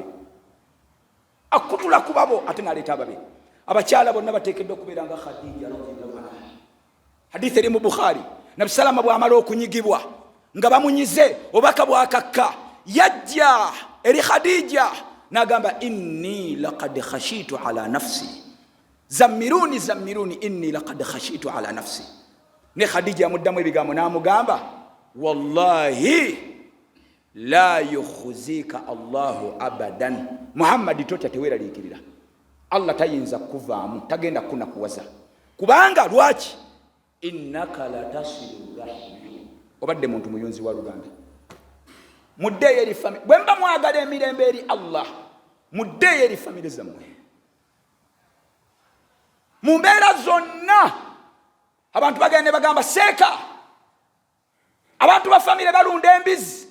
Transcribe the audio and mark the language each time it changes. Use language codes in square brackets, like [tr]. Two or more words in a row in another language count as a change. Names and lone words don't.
[lg] Akutula ku babo ate n'aleeta ababe. Abakyala bonna bateekeddwa okubeera nga Khadija [ar] رضي الله عنها. [lg] Hadithi eri mu Bukhari. Nabi salama bw'amala okunyigibwa nga bamunyize obaka bwakakka, yajja eri Khadija n'agamba [ar] إني لقد خشيت على نفسي. زملوني إني لقد خشيت على نفسي. [lg] Ne Khadija amuddamu ebigambo n'amugamba [ar] والله لا يخزيك الله أبدا. [lg] Muhammad totya teweeraliikirira. Allah tayinza kuvaamu, tagenda kunakuwaza. Kubanga lwaki? [ar] إنك لتصل رحم. [lg] Obadde muntu muyonzi wa Luganda. Muddeyo eri famire. Bwe mba mwagala emirembe eri Allah, muddeyo eri famire zammwe. Mu mbeera zonna abantu bagenda bagamba seeka. Abantu ba famire balunda embizi.